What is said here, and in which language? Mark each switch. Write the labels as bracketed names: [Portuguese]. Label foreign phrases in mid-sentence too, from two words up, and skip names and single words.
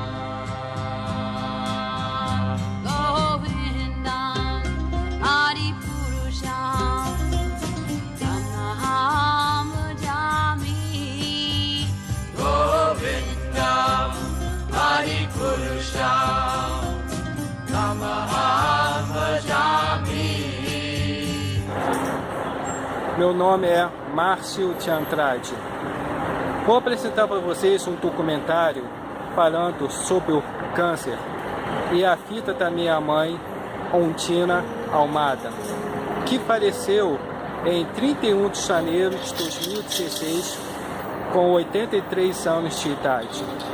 [Sanskrit] Govindam Adipurusham Tamaham Bhajami Govindam Adipurusha Tamaham Bhajami. [Portuguese] Meu nome é Márcio de Andrade. Vou apresentar para vocês um documentário falando sobre o câncer e a fita da minha mãe, Ondina Almada, que faleceu em 31 de janeiro de 2016 com 83 anos de idade.